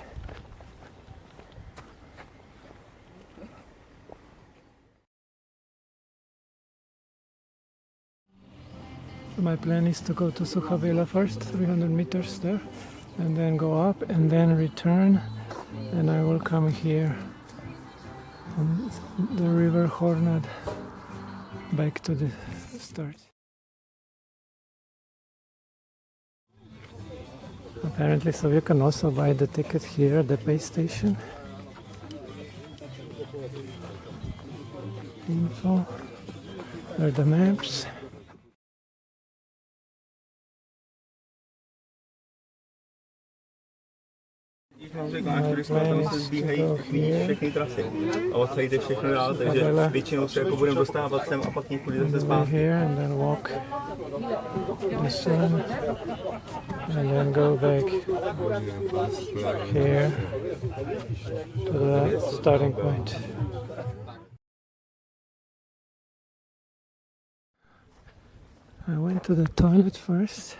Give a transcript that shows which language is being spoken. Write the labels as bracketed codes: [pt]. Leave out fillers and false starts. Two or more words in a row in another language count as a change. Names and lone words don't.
[en] My plan is to go to Sucha bela first, 300 meters there, and then go up and then return, and I will come here on the river Hornad back to the start. Apparently, so you can also buy the ticket here at the pay station. Info, there are the maps. [cs] Tam se zbíhají všechny trasy a odsaďte všechno dál, takže většinou se jako budeme dostávat sem a pak někudy zase zpátky. [en] Here and then walk the sun and then go back here to the starting point. I went to the toilet first.